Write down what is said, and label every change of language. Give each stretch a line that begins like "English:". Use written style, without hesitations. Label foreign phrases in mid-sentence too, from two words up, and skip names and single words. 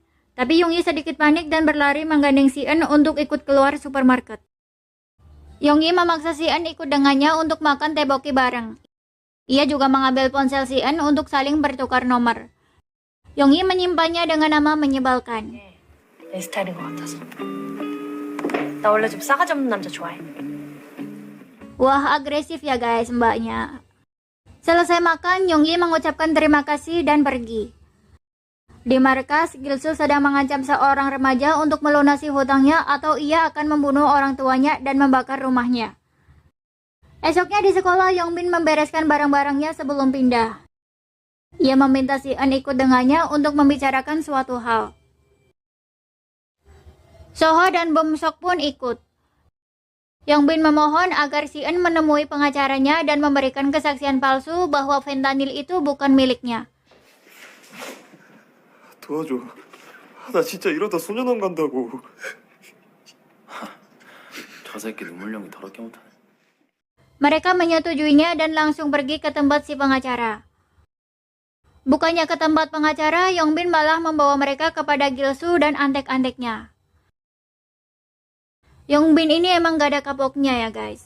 Indonesian: Tapi Yongyi sedikit panik dan berlari menggandeng Sien untuk ikut keluar supermarket. Yongyi memaksa Sien ikut dengannya untuk makan tteokbokki bareng. Ia juga mengambil ponsel Sien untuk saling bertukar nomor. Yongyi menyimpannya dengan nama menyebalkan.
Korean: 내 스타일인 것 같아서. 나 원래 좀 싸가지 없는 남자 좋아해.
Indonesian: Wah, agresif ya guys mbaknya. Selesai makan, Yongyi mengucapkan terima kasih dan pergi. Di markas, Gilsu sedang mengancam seorang remaja untuk melunasi hutangnya atau ia akan membunuh orang tuanya dan membakar rumahnya. Esoknya di sekolah, Yongbin membereskan barang-barangnya sebelum pindah. Ia meminta Sien ikut dengannya untuk membicarakan suatu hal. Soho dan Bumsok pun ikut. Yongbin memohon agar Sien menemui pengacaranya dan memberikan kesaksian palsu bahwa fentanyl itu bukan miliknya.
Korean: 도와줘. 나 진짜 이러다 소년원 간다고. 저 새끼 눈물령이 더럽게 못하네.
Indonesian: Mereka menyetujuinya dan langsung pergi ke tempat si pengacara. Bukannya ke tempat pengacara, Yongbin malah membawa mereka kepada Gilsu dan antek-anteknya. Yongbin ini emang gak ada kapoknya ya guys.